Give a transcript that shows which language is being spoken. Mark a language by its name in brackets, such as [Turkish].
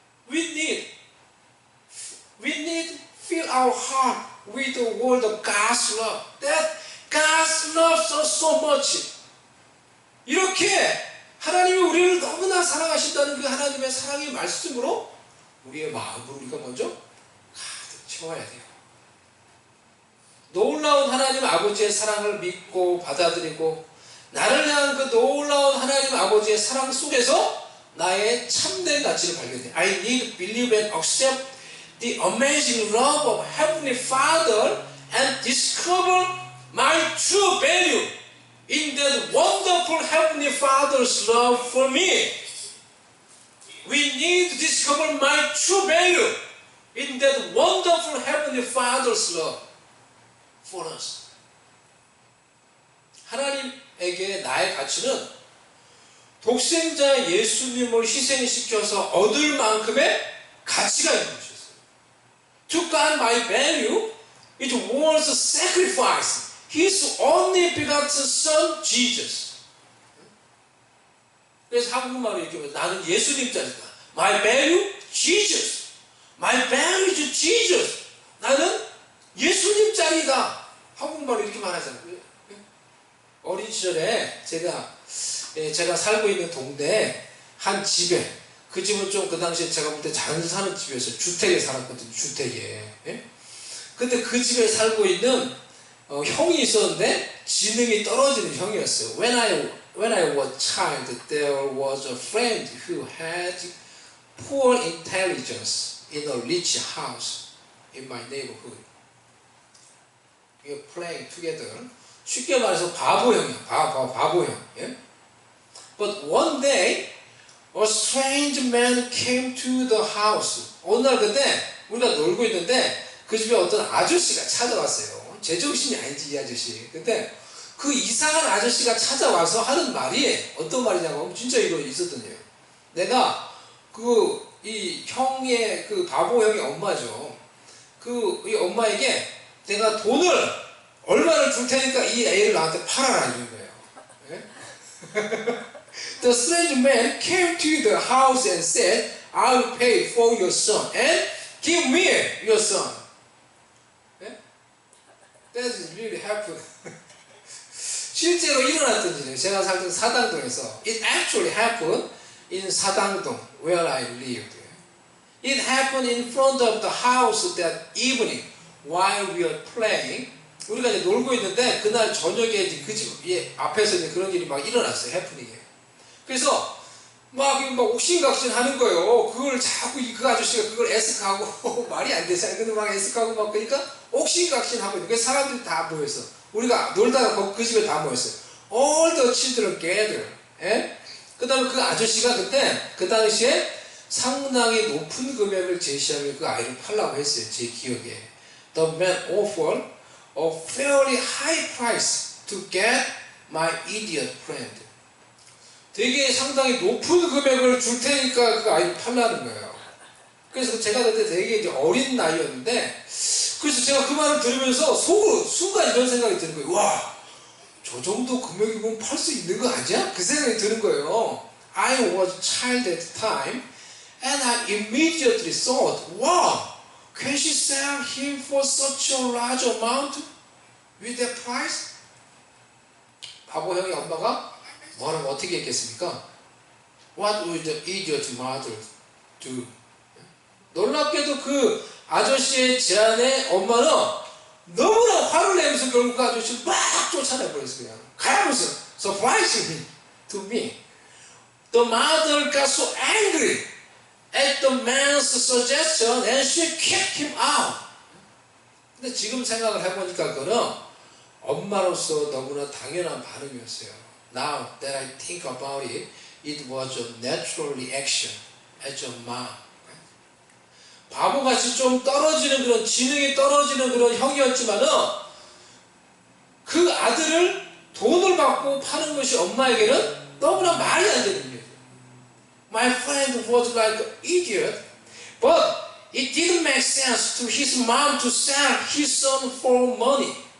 [English] We need fill our heart with the word of God's love. That God loves us so much. [Korean] 이렇게 하나님이 우리를 너무나 사랑하신다는 그 하나님의 사랑의 말씀으로 우리의 마음을 우리가 먼저 가득 채워야 돼요. 놀라운 하나님 아버지의 사랑을 믿고 받아들이고 나를 향한 그 놀라운 하나님 아버지의 사랑 속에서 나의 참된 가치를 발견해. [English] I need to believe and accept the amazing love of Heavenly Father and discover my true value in that wonderful Heavenly Father's love for me. We need to discover my true value in that wonderful Heavenly Father's love for us. [Korean] 하나님에게 나의 가치는 독생자 예수님을 희생시켜서 얻을 만큼의 가치가 있는 것이었어요. [English] To God my value, it was a sacrifice. His only begotten Son, Jesus. [Korean] 그래서 한국말로 얘기하면 나는 예수님 자리다. [English] My value, Jesus. My value is Jesus. [Korean] 나는 예수님 자리다. 한국말로 이렇게 말하잖아요. 어린 시절에 제가 살고 있는 동네에 한 집에, 그 집은 좀 그 당시에 제가 볼 때 잘 사는 집이었어요. 주택에 살았거든요. 주택에. 예? 근데 그 집에 살고 있는 형이 있었는데 지능이 떨어지는 형이었어요. [English] When I was child, there was a friend who had poor intelligence in a rich house in my neighborhood. We were playing together. [Korean] 쉽게 말해서 바보형이야. 바보형. 예? [English] But one day, a strange man came to the house. [Korean] 어느 날 그때 우리가 놀고 있는데 그 집에 어떤 아저씨가 찾아왔어요. 제정신이 아니지 이 아저씨. 근데 그 이상한 아저씨가 찾아와서 하는 말이 어떤 말이냐고 하면 진짜 이거 있었던 일이에요. 내가 이 형의 그 바보 형의 엄마죠. 이 엄마에게 내가 돈을 얼마를 줄 테니까 이 애를 나한테 팔아라 이런 거예요. 네? [English] The strange man came to the house and said, I will pay for your son and give me your son. [Korean] 네? [English] That really happened. [Korean] 실제로 일어났던 일이에요. 제가 살던 사당동에서. [English] It actually happened in 사당동 where I lived. It happened in front of the house that evening while we were playing. [Korean] 우리가 이제 놀고 있는데 그날 저녁에 그 집 앞에서 이제 그런 일이 막 일어났어요. 해프닝이. 그래서 막 옥신각신 하는 거예요. 그걸 자꾸 그 아저씨가 그걸 애석하고 말이 안 되잖아요. 근데 막 애석하고 막 그러니까 옥신각신 하고 있는 거예요. 사람들이 다 모여서 우리가 놀다가 그 집에 다 모였어요. [English] All the children gather. [Korean] 예? 그 다음에 그 아저씨가 그때 그 당시에 상당히 높은 금액을 제시하며 그 아이를 팔라고 했어요. 제 기억에. [English] The man offered a fairly high price to get my idiot friend. [Korean] 되게 상당히 높은 금액을 줄 테니까 그 아이를 팔라는 거예요. 그래서 제가 그때 되게 이제 어린 나이였는데, 그래서 제가 그 말을 들으면서 속으로 순간 이런 생각이 드는 거예요. 와, 저 정도 금액이면 팔 수 있는 거 아니야? 그 생각이 드는 거예요. [English] I was a child at the time, and I immediately thought, wow, can she sell him for such a large amount with that price? [Korean] 바보 형의 엄마가 뭐라고 어떻게 했겠습니까? [English] What would the idiot mother do? [Korean] 놀랍게도 그 아저씨의 제안에 엄마는 너무나 화를 내면서 결국 그 아저씨를 막 쫓아내버렸어요. 그냥 가면서 [English] surprising to me. The mother got so angry at the man's suggestion and she kicked him out. [Korean] 근데 지금 생각을 해보니까 그거는 엄마로서 너무나 당연한 반응이었어요. [English] Now that I think about it, it was a natural reaction as a mom. [Korean] 바보같이 좀 떨어지는 그런 지능이 떨어지는 그런 형이었지만은 그 아들을 돈을 받고 파는 것이 엄마에게는 너무나 말이 안 되는 거예요. [English] My friend was like an idiot, but it didn't make sense to his mom to sell his son for money.